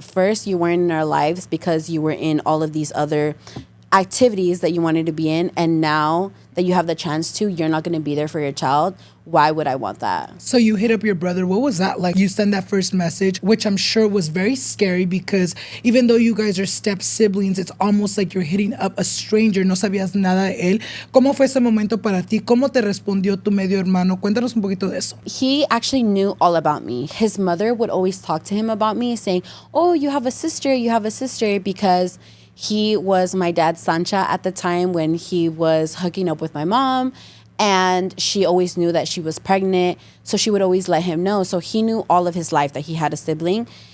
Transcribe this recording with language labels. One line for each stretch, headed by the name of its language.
English: First, you weren't in our lives because you were in all of these other activities that you wanted to be in. And now that you have the chance to, you're not going to be there for your child. Why would I want that? So you hit up your brother. What was that like? You sent that first message, which I'm sure was very scary because even though you guys are step siblings, it's almost like you're hitting up a stranger.
Spanish: No sabías nada de él. ¿Cómo fue ese momento para ti? ¿Cómo te respondió tu medio hermano? Cuéntanos un poquito de eso.
English: He actually knew all about me. His mother would always talk to him about me, saying, oh, you have a sister, because he was my dad's Sancha at the time when he was hooking up with my mom. And she always knew that she was pregnant, so she would always let him know. So he knew all of his life that he had a sibling.